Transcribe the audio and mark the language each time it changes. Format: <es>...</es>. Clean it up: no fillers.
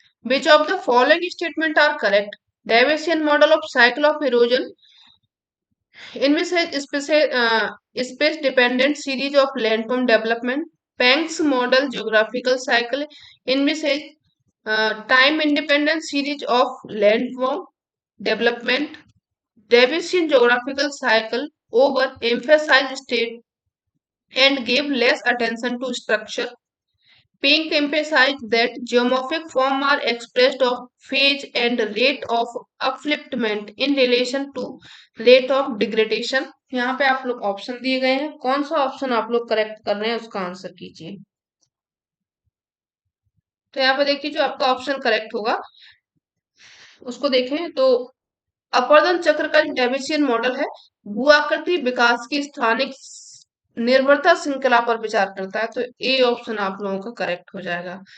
<en>Which of the following statement are correct? Davisian model of cycle of erosion</en> <hi>इनमें से</hi> <en>Space dependent series of landform development, Penck's model geographical cycle इनमें से time independent series of landform development, Davisian geographical cycle over emphasize state and gave less attention to structure. Pink emphasized that geomorphic forms are expressed of phase and rate of upliftment in relation to rate of degradation.</en> <hi>यहाँ पे आप लोग option दिए गए हैं, कौन सा option आप लोग करेक्ट कर रहे हैं उसका आंसर कीजिए। तो यहाँ पे देखिए जो आपका ऑप्शन करेक्ट होगा उसको देखें तो अपवर्तन चक्र का जो डेविसियन मॉडल है भू आकृति विकास की स्थानिक निर्भरता श्रृंखला पर विचार करता है, तो ए ऑप्शन आप लोगों का करेक्ट हो जाएगा।</hi>